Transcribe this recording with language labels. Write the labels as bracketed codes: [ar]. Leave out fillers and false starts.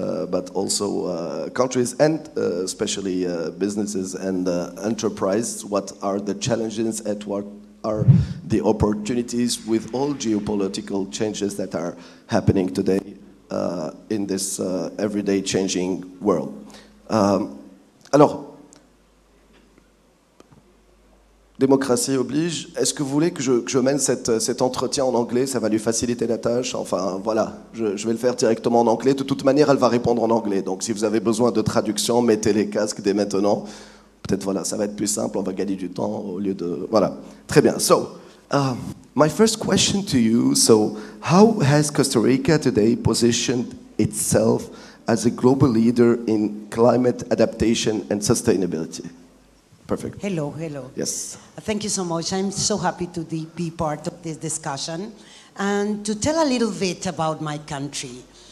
[en] but also countries and especially businesses and enterprise. What are the challenges and what are the opportunities with all geopolitical changes that are happening today in this everyday changing world. [fr] Alors, démocratie oblige. Est-ce que vous voulez que je mène cet entretien en anglais? Ça va lui faciliter la tâche. Enfin, voilà, je vais le faire directement en anglais. De toute manière, elle va répondre en anglais. Donc, si vous avez besoin de traduction, mettez les casques dès maintenant. Peut-être, voilà, ça va être plus simple. On va gagner du temps au lieu de... Voilà. Très bien. [en] So, my first question to you. So, how has Costa Rica today positioned itself as a global leader in climate adaptation and sustainability? Perfect. Hello, hello. Yes. Thank you so much. I'm so happy to be part of this discussion and to tell a little bit about my country.